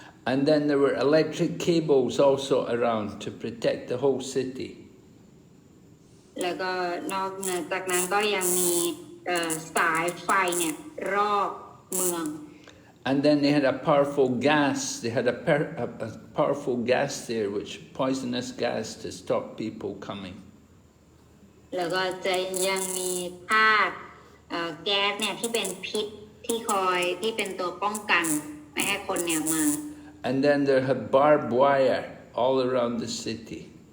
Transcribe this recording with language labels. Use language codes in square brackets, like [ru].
[en] And then there were electric cables also around to protect the whole city. [th] แล้วก็นอกเหนือจากนั้นก็ยังมีสายไฟเนี่ยรอบเมือง [en] And then they had a powerful gas. They had a powerful gas there, which poisonous gas to stop people coming. [th] แล้วก็จะยังมีธาตุแก๊สเนี่ยที่เป็นพิษที่เป็นตัวป้องกันไม่ให้คนเนี่ยมา [en] And then there had barbed wire all around the city.